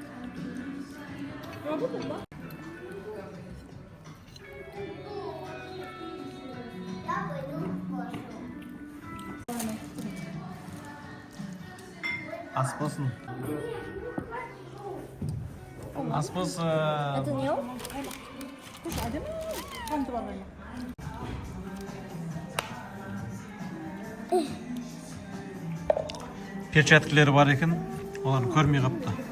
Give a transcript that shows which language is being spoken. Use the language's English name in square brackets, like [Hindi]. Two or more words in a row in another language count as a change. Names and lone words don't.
[Kazakh] Ас болсын. Ас болсын. [Russian] Это не он? [Kazakh] Перчаткілері бар екен, олар көрмей қапты.